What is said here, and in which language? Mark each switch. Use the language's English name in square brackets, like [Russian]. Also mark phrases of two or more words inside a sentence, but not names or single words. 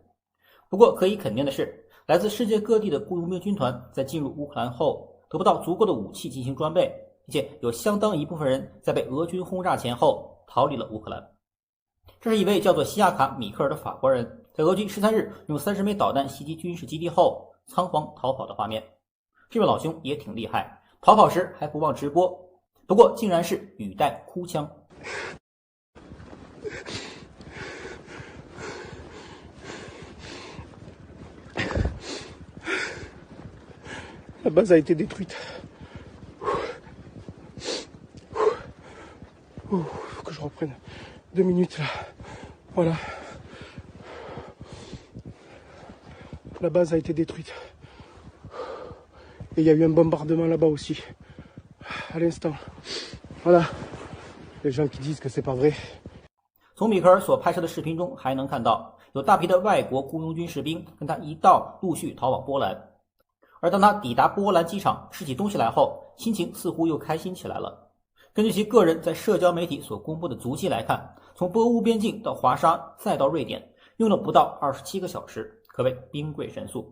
[Chinese] 不过可以肯定的是，来自世界各地的雇佣兵军团在进入乌克兰后，得不到足够的武器进行装备，并且有相当一部分人在被俄军轰炸前后逃离了乌克兰。这是一位叫做西亚卡·米克尔的法国人，在俄军13日用30枚导弹袭击军事基地后仓皇逃跑的画面。这位老兄也挺厉害，逃跑时还不忘直播，不过竟然是语带哭腔。 [French] La base a été détruite. Faut que je reprenne 2 minutes là. Voilà. La base a été détruite. Et il y a eu un bombardement là-bas aussi. À l'instant. Voilà. Les gens qui disent que c'est pas vrai. [Chinese] 从米克尔所拍摄的视频中还能看到，有大批的外国雇佣军士兵跟他一道陆续逃往波兰。而当他抵达波兰机场拾起东西来后，心情似乎又开心起来了。根据其个人在社交媒体所公布的足迹来看，从波乌边境到华沙再到瑞典，用了不到27个小时，可谓兵贵神速。